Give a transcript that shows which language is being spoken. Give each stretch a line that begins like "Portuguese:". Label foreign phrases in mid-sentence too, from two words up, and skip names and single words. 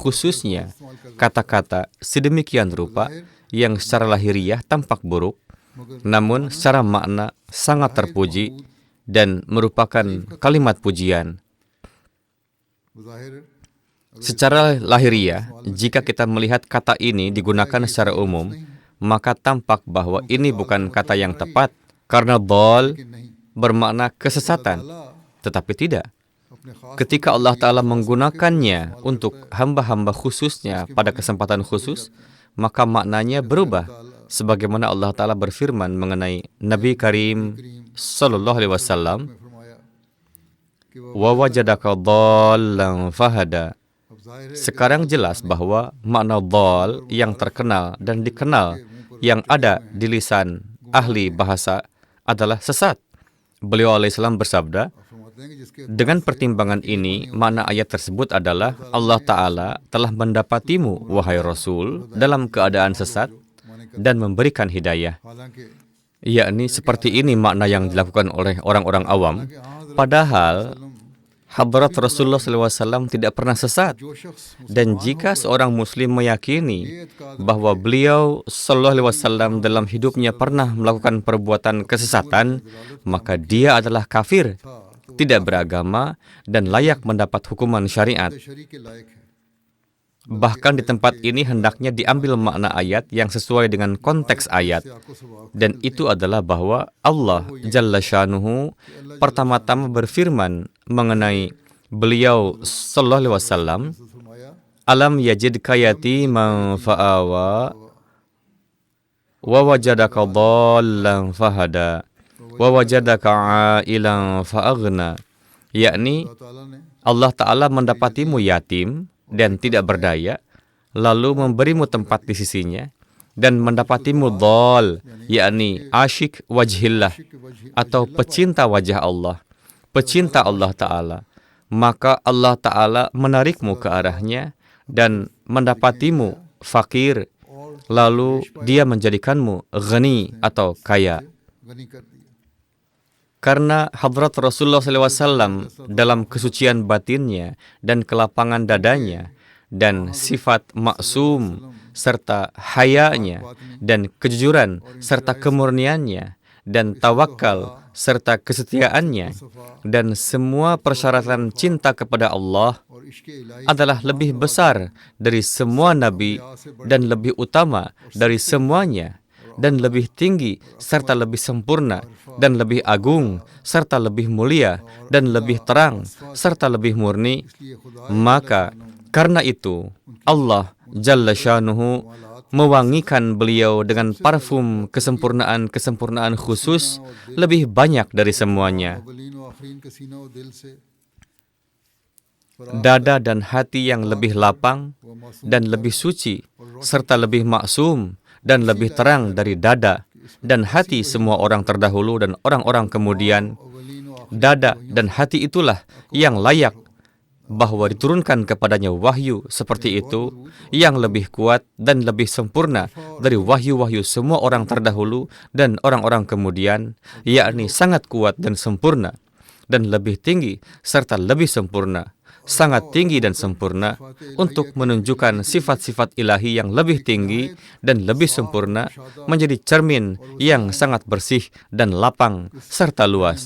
Indonesian: khususnya, kata-kata sedemikian rupa yang secara lahiriah tampak buruk, namun secara makna sangat terpuji dan merupakan kalimat pujian.
Urdu: ظاہر
Indonesian: Secara lahiriah, jika kita melihat kata ini digunakan secara umum, maka tampak bahwa ini bukan kata yang tepat, karena dhal bermakna kesesatan. Tetapi tidak.
Urdu: اپنے خاص
Indonesian: Ketika Allah Ta'ala menggunakannya untuk hamba-hamba khususnya pada kesempatan khusus, maka maknanya berubah. Sebagaimana Allah Ta'ala berfirman mengenai Nabi Karim
Arabic: صلى الله عليه وسلم,
Urdu: میں فرمایا کہ وہ
Arabic: ووجدك ضالا فهدى.
Urdu: اب ظاہر ہے
Indonesian: Sekarang jelas bahwa makna dhal yang terkenal dan dikenal yang ada di lisan ahli bahasa adalah sesat. Beliau alaihissalam bersabda,
Urdu: فرماتے ہیں کہ جس کے
Indonesian: dengan pertimbangan ini, makna ayat tersebut adalah Allah Ta'ala telah mendapatimu, wahai Rasul, dalam keadaan sesat dan memberikan hidayah.
Urdu: حالانکہ
Indonesian: Yakni seperti ini makna yang dilakukan oleh orang-orang awam. Padahal hadrat Rasulullah SAW tidak pernah sesat.
Urdu: جو شخص
Indonesian: Dan jika seorang muslim meyakini bahwa beliau
Arabic: صلى الله عليه وسلم
Indonesian: dalam hidupnya pernah melakukan perbuatan kesesatan, maka dia adalah kafir, tidak beragama dan layak mendapat hukuman syariat.
Urdu: شریک کے لائق ہے
Indonesian: Bahkan di tempat ini hendaknya diambil makna ayat yang sesuai dengan konteks ayat.
Urdu: آپ کو سبھاؤ
Indonesian: Dan itu adalah bahwa Allah
Arabic: جل شأنه
Indonesian: pertama-tama berfirman mengenai beliau
Arabic: صلى الله عليه وسلم,
Urdu: فرمایا
Arabic: ألم يجدك يتيما فآوى ووجدك ضالا فهدى ووجدك عائلا فأغنى.
Indonesian: Yakni
Urdu: اللہ تعالیٰ نے
Indonesian: Allah Ta'ala mendapatimu yatim dan tidak berdaya, lalu memberimu tempat di sisinya, dan mendapatimu dhal, yakni
Arabic: عاشق وجه الله,
Indonesian: atau pecinta wajah Allah, pecinta Allah Ta'ala. Maka Allah Ta'ala menarikmu ke arahnya dan mendapatimu fakir, lalu dia menjadikanmu ghani atau kaya.
Urdu: غنی کر دیا
Indonesian: Karena hadrat Rasulullah SAW dalam kesucian batinnya dan kelapangan dadanya dan sifat maksum serta hayanya dan kejujuran serta kemurniannya dan tawakal serta kesetiaannya dan semua persyaratan cinta kepada Allah
Urdu: اور عشق الہی
Indonesian: adalah lebih besar dari semua nabi dan lebih utama dari semuanya dan lebih tinggi serta lebih sempurna dan lebih agung serta lebih mulia dan lebih terang serta lebih murni,
Urdu: اس لیے خدا
Indonesian: maka karena itu Allah
Arabic: جل شأنه
Indonesian: mewangikan beliau dengan parfum kesempurnaan khusus lebih banyak dari semuanya.
Urdu: اولین و آخرین کے سینہ و دل سے
Indonesian: Dada dan hati yang lebih lapang dan lebih suci serta lebih maksum dan lebih terang dari dada dan hati semua orang terdahulu dan orang-orang kemudian.
Urdu: اولین و
Indonesian: Dada dan hati itulah yang layak bahwa diturunkan kepadanya wahyu seperti itu yang lebih kuat dan lebih sempurna dari wahyu-wahyu semua orang terdahulu dan orang-orang kemudian, yakni sangat kuat dan sempurna dan lebih tinggi serta lebih sempurna, sangat tinggi dan sempurna untuk menunjukkan sifat-sifat ilahi yang lebih tinggi dan lebih sempurna menjadi cermin yang sangat bersih dan lapang serta luas.